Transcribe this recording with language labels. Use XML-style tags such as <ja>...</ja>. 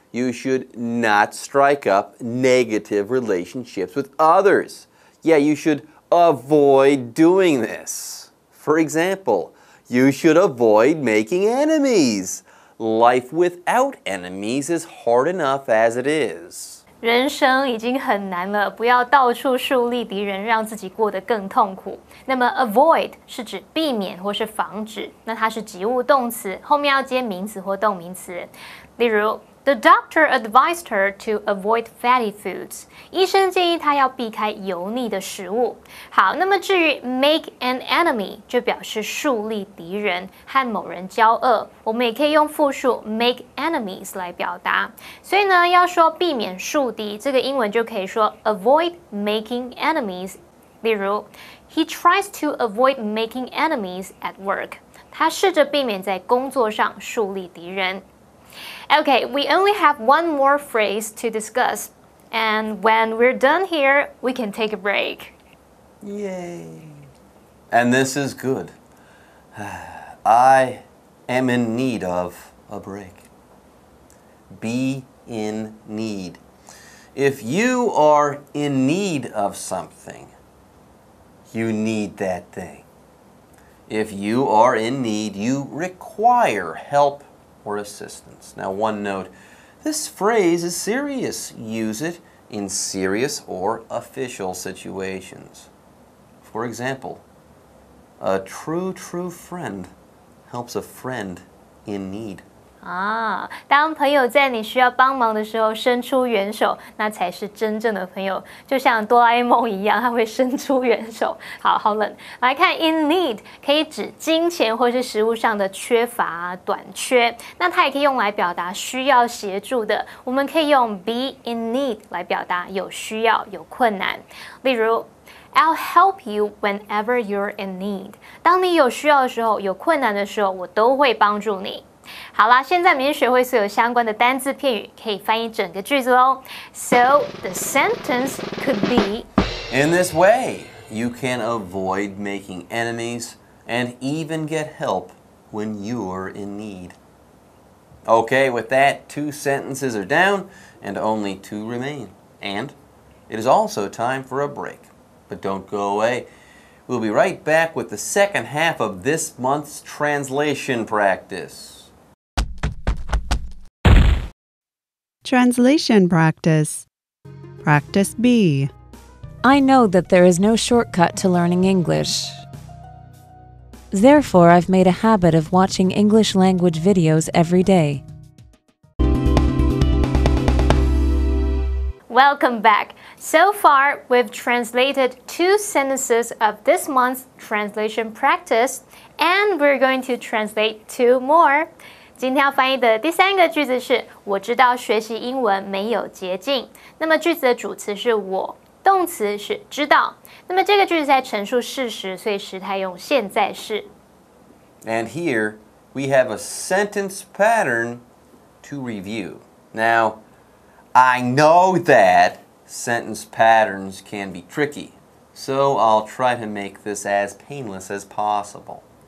<en>You should not strike up negative relationships with others. Yeah, you should avoid doing this. For example, you should avoid making enemies. Life without enemies is hard enough as it is.</en> <zh>人生已经很难了，不要到处树立敌人，让自己过得更痛苦。那么 avoid 是指避免或是防止，那它是及物动词，后面要接名词或动名词。例如</zh> <en>The doctor advised her to avoid fatty foods.</en> <zh>医生建议她要避开油腻的食物。好，那么至于</zh> <en>make an enemy</en> <zh>就表示树立敌人，和某人交恶。我们也可以用复数</zh> <en>make enemies</en> <zh>来表达。所以呢，要说避免树敌，这个英文就可以说</zh> <en>avoid making enemies。</en> <zh>例如</zh> <en>He tries to avoid making enemies at work.</en> <zh>他试着避免在工作上树立敌人。</zh> <en>Okay, we only have one more phrase to discuss, and when we're done here, we can take a break. Yay! And this is good. I am in need of a break. Be in need. If you are in need of something, you need that thing. If you are in need, you require help or assistance. Now, one note, this phrase is serious. Use it in serious or official situations. For example, a true friend helps a friend in need.</en> <zh>当朋友在你需要帮忙的时候伸出援手，那才是真正的朋友。就像哆啦 A 梦一样，他会伸出援手。好冷。来看 in need 可以指金钱或是食物上的缺乏、短缺。那它也可以用来表达需要协助的。我们可以用</zh> <en>be in need</en> <zh>来表达有需要、有困难。例如，</zh> <en>I'll help you whenever you're in need.</en> <zh>当你有需要的时候，有困难的时候，我都会帮助你。好啦，现在我们已经学会所有相关的单字片语，可以翻译整个句子喽。</zh> <en>So the sentence could be: In this way, you can avoid making enemies and even get help when you're in need. Okay, with that, 2 sentences are down and only 2 remain. And it is also time for a break. But don't go away. We'll be right back with the second half of this month's translation practice. Translation practice. Practice B. I know that there is no shortcut to learning English. Therefore, I've made a habit of watching English language videos every day. Welcome back. So far, we've translated 2 sentences of this month's translation practice, and we're going to translate 2 more.</en> <zh>今天要翻译的第3个句子是我知道学习英文没有捷径。那么句子的主词是我，动词是知道。那么这个句子在陈述事实，所以时态用现在式。</zh> <en>And here we have a sentence pattern to review. Now, I know that sentence patterns can be tricky, so I'll try to make this as painless as possible.</en>